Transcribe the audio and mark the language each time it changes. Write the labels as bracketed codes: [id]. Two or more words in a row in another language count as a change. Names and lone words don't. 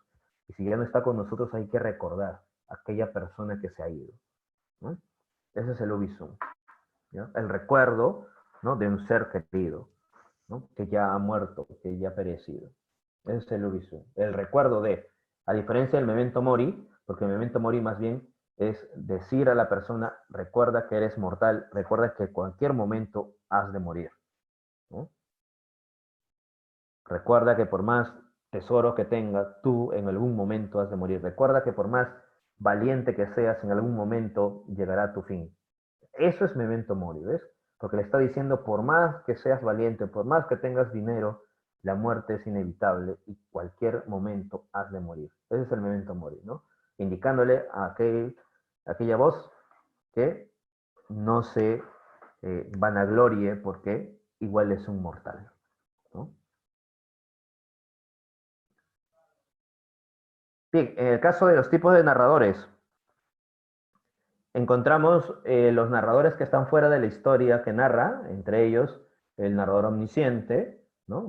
[es] Y si ya no está con nosotros hay que recordar a aquella persona que se ha ido, ¿no? Ese es el ubisum, ¿no? El recuerdo, ¿no? De un ser querido, ¿no? Que ya ha muerto, que ya ha perecido. Ese es el ubisum. El recuerdo de, a diferencia del [la] memento mori, [es] porque el [la] memento mori [es] más bien es decir a la persona, recuerda que eres mortal, recuerda que en cualquier momento has de morir, ¿no? Recuerda que por más tesoro que tengas, tú en algún momento has de morir. Recuerda que por más valiente que seas, en algún momento llegará tu fin. Eso es [la] memento mori, [es] ¿ves? Porque le está diciendo, por más que seas valiente, por más que tengas dinero, la muerte es inevitable y cualquier momento has de morir. Ese es el [la] memento mori, [es] ¿no? Indicándole a aquella voz que no se vanaglorie porque igual es un mortal, ¿no? Bien, en el caso de los tipos de narradores, encontramos los narradores que están fuera de la historia que narra, entre ellos el narrador omnisciente, ¿no?